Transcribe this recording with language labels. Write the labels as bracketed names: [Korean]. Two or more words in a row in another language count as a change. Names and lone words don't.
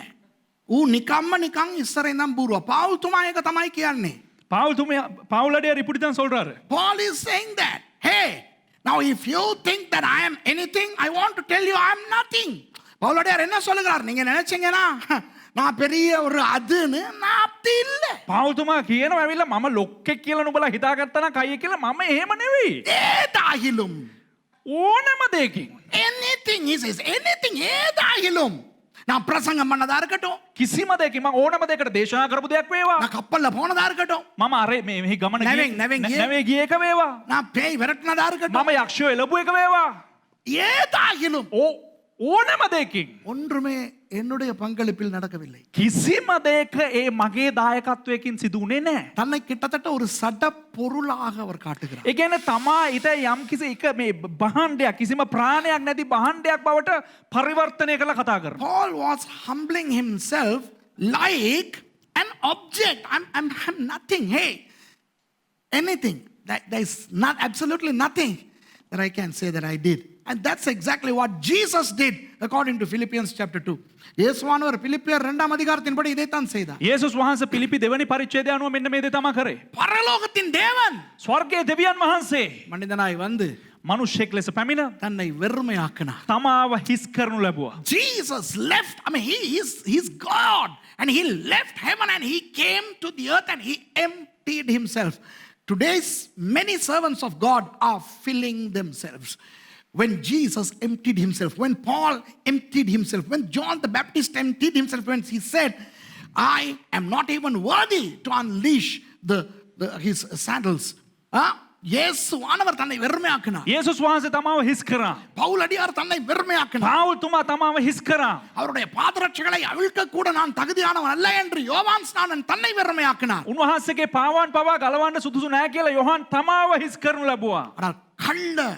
[Sinhala] ඌ නිකම්ම නිකන් ඉස්සරේ ඉඳන් බූරුවා. පාවුල්තුමා ඒක තමයි කියන්නේ. [Tamil] பவுலடியார் திருப்பித்தான் சொல்றாரு. [English] Paul is saying that, hey, now if you think that I am anything, I want to tell you I am nothing. [Tamil] பவுலடியார் என்ன சொல்லுகிறார்? நீங்க நினைச்சீங்கன்னா நான் பெரிய ஒரு அதுன்னு, நான் அப்படி இல்ல. [Sinhala] පාවුල්තුමා කියනවා ඇවිල්ලා මම ලොක්කෙක් කියලා නුඹලා හිතාගත්තා නම් කයි කියලා මම එහෙම නෙවෙයි. [Tamil] ஏதாகிலும் [Sinhala] ඕනම දෙයකින් [English] anything is anything [Tamil] ஏதாகிலும் நான் பிரசங்கம் பண்ணதா இருக்கட்டும், [Sinhala] කිසිම දෙයකින් මම ඕනම දෙයකට දේශනා කරපු දෙයක් වේවා, [Tamil] நான் கப்பல்ல போனதா இருக்கட்டும், [Sinhala] මම අර මෙහි ගමන නැවෙන් ගිය එක වේවා, [Tamil] நான் பேய் விரட்டினதா இருக்கட்டும், [Sinhala] මම යක්ෂයෝ එළපු එක වේවා, [Tamil] ஏதாகிலும் [Sinhala] ඕනම දෙයකින් [Tamil] ஒன்றுமே என்னுடைய பங்களிப்பில் நடக்கவில்லை. [Sinhala] කිසිම දෙයක ඒ මගේ දායකත්වයකින් සිදු වුණේ නැහැ. [Tamil] தன்னை கிட்டத்தட்ட ஒரு சட பொருளாக அவர் காட்டுகிறார். [Sinhala] ඒ කියන්නේ තමා ඊට යම් කිසි එක මේ බහණ්ඩයක් කිසිම ප්‍රාණයක් නැති බහණ්ඩයක් බවට පරිවර්තනය කරලා කතා කරනවා. [English] Paul was humbling himself like an object. I'm nothing. Hey, anything. There is not absolutely nothing that I can say that I did. And that's exactly what Jesus did according to Philippians chapter 2. [Tamil] இயேசுவானவர் பிலிப்பியர் 2ஆம் அதிகாரத்தின்படி இதைத்தான் செய்தார். [Sinhala] යේසුස් වහන්සේ පිලිපි දෙවනි පරිච්ඡේදය අනුව මෙන්න මේ දේ තමයි කරේ. [Tamil] பரலோகத்தின் தேவன் [Sinhala] ස්වර්ගයේ දෙවියන් වහන්සේ [Tamil] மனிதனாய் வந்து [Sinhala] මනුෂ්‍යෙක් ලෙස පැමිණ [Tamil] தன்னை வெறுமையாக்கினார். [Sinhala] තමාව හිස් කරනු ලැබුවා. [English] Jesus left, he's God, and he left heaven and he came to the earth and he emptied himself. Today's many servants of God are filling themselves. When Jesus emptied himself, when Paul emptied himself, when John the Baptist emptied himself, when he said, I am not even worthy to unleash his sandals. [Tamil] இயேசுவானவர் தன்னை வெறுமையாக்கினார். [Sinhala] යේසුස් වහන්සේ තමාව හිස් කරා. [Tamil] பவுலடியார் தன்னை வெறுமையாக்கினார். [Sinhala] පාවුල්තුමා තමාව හිස් කරා. [Tamil] அவருடைய பாதரட்சைகளை அவிழ்க்க கூட நான் தகுதியானவன் அல்ல என்று யோவான் ஸ்நானன் தன்னை வெறுமையாக்கினார். [Sinhala] උන්වහන්සේගේ පාවාන් පවා ගලවන්න සුදුසු නැහැ කියලා යොහන් තමාව හිස් කරනු ලැබුවා.